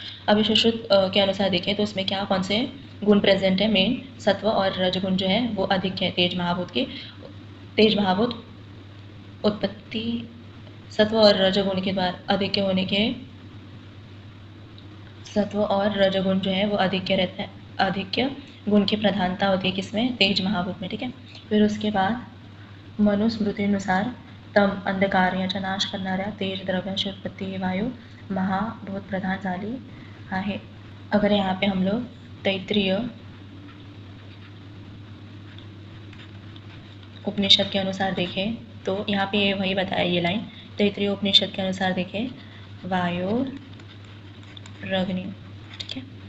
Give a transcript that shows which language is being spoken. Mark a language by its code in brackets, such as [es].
[hi] अभी सुश्रुत के अनुसार देखें तो उसमें क्या कौन से गुण प्रेजेंट है, मेन सत्व और रजगुण जो है वो अधिक है तेज महाभूत की। तेज महाभूत उत्पत्ति सत्व और रजगुण के द्वारा अधिक होने के, सत्व और रजगुण जो है वो अधिक्य रहता है, अधिक्य गुण की प्रधानता होती है किसमें, तेज महाभूत में, ठीक है। [mr] फिर उसके बाद मनुस्मृतीनुसार तम अंधकार याचा नाश करणाऱ्या तेज द्रव्यांची उत्पत्ती ही वायू महाभूत प्रधानशाली आहे। [hi] अगर यहाँ पे हम लोग तैत्तिरीय उपनिषद के अनुसार देखें तो यहाँ पे वही बताया ये लाइन, तैत्तिरीय उपनिषद के अनुसार देखें वायु अग्नि, ठीक है।